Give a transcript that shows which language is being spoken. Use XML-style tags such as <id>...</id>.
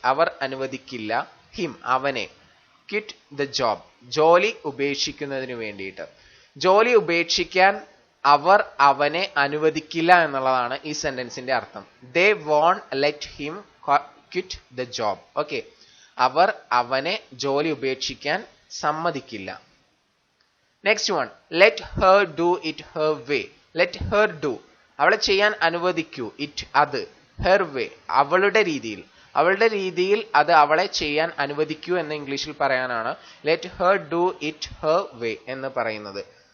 <ml>അവർ അനുവദിക്കില്ല</ml> <en>him</en> <ml>അവനെ</ml> <en>quit the job.</en> <ml>ജോലി ഉപേക്ഷിക്കുന്നതിന് വേണ്ടിയിട്ട്. ജോലി ഉപേക്ഷിക്കാൻ അവർ അവനെ അനുവദിക്കില്ല എന്നുള്ളതാണ് ഈ സെന്റൻസിന്റെ അർത്ഥം.</ml> <en>they won't let him quit the job.</en> <ml>Okay, അവർ അവനെ ജോലി ഉപേക്ഷിക്കാൻ സമ്മതിക്കില്ല.</ml> <en>Next one, let her do it her way. Let her do.</en> <ml>അവളെ ചെയ്യാൻ അനുവദിക്കൂ. ഇറ്റ് അത്.</ml> <en>her way</en> <ml>അവളുടെ രീതിയിൽ. അവളുടെ രീതിയിൽ അത് അവളെ ചെയ്യാൻ അനുവദിക്കൂ എന്ന് ഇംഗ്ലീഷിൽ പറയാനാണ്</ml> <en>let her do it her way</en> <ml>എന്ന് പറയുന്നത്.</ml>